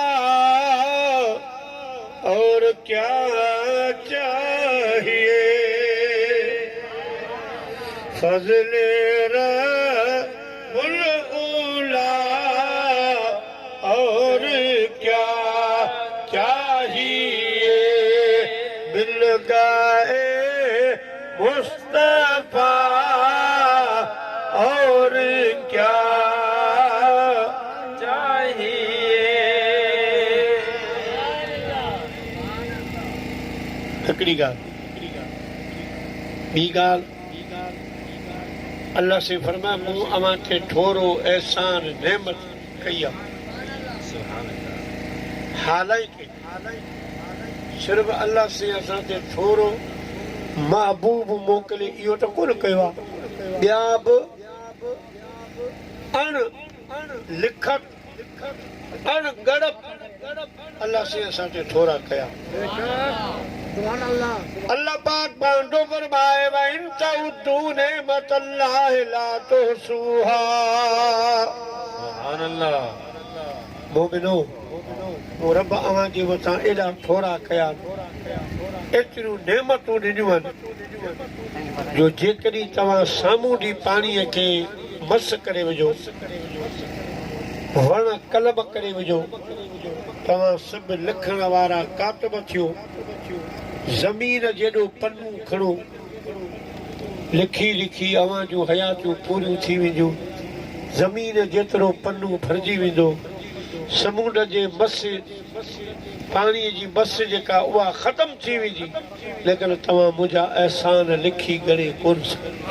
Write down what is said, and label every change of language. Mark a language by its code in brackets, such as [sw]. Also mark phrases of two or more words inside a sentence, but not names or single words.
[ur] اور کیا چاہیے، فضل ربّ العلیٰ اور کیا چاہیے، مل گئے مصطفیٰ اور کیا چاہیے. [sd] हिकिड़ी ॻाल्हि, ॿी ॻाल्हि अल्लाह से फरमाए मूं अव्हां खे थोरो एहसान नेमत कई आहे। हालांकि सिर्फ़ अल्लाह से असां ते थोरो महबूब मोकिले इहो त कोन कयो आहे, ॿिया बि अण लिखत अण ॻड़प अल्लाह से असां ते थोरा कया। अल्लाह पाक बांधो फरमाए [ar] وإن تعدوا نعمة الله لا تحصوها. سبحان الله. [sd] मोमिनो रब अव्हां जे मथां एॾा थोरा कया, एतिरियूं नेमतूं ॾिनियूं आहिनि जो जेकॾहिं तव्हां सामूंडी पाणीअ खे मस करे विझो, वण कलब करे विझो, तव्हां सभु लिखण वारा कातिब थियो, ज़मीन जेॾो पन्नू खणो, लिखी लिखी अव्हां जूं हयातियूं पूरियूं थी वेंदियूं, ज़मीन जेतिरो पन्नू भरिजी वेंदो, समुंड जे मस पाणीअ जी मस जेका उहा ख़तम थी वेंदी, लेकिन तव्हां मुंहिंजा एहसान लिखी ॻणे कोन सघंदा।